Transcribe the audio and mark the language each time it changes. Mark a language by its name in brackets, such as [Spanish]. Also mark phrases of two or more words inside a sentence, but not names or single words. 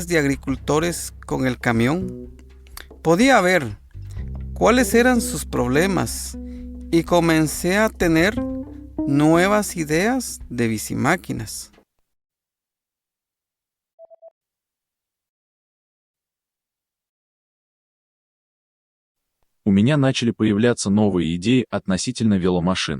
[Spanish] de agricultores con el camión, podía ver cuáles eran sus problemas y comencé a tener nuevas ideas de bicimáquinas. [Russian] У меня начали появляться новые идеи относительно веломашин.